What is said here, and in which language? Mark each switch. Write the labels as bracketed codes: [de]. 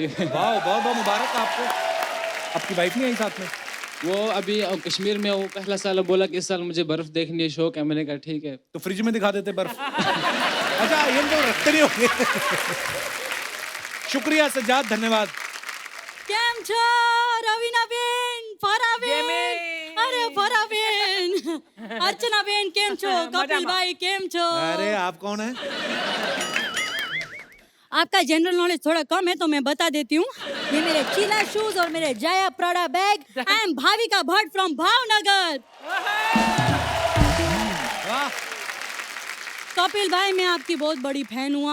[hi] वाह, बहुत बहुत मुबारक आपको। आपकी वाइफ नहीं आई साथ में? वो अभी कश्मीर में, वो पहला साल बोला कि इस साल मुझे बर्फ देखनी है, शौक है। मैंने कहा ठीक है। तो फ्रिज में दिखा देते बर्फ। अच्छा, ये तो रखते नहीं होंगे। शुक्रिया सज्जाद, धन्यवाद। [gu] કેમ છો રવીનાબેન, ફરાબેન, અરે ફરાબેન, અર્ચનાબેન કેમ છો, કપિલભાઈ કેમ છો? [hi] अरे आप कौन है? आपका जनरल नॉलेज थोड़ा कम है तो मैं बता देती हूँ। ये मेरे चीला शूज और मेरे Jaya Prada bag. [en] I am Bhavika Bhatt from Bhavnagar. [hi] Kapil भाई, मैं आपकी बहुत बड़ी फैन हुआ।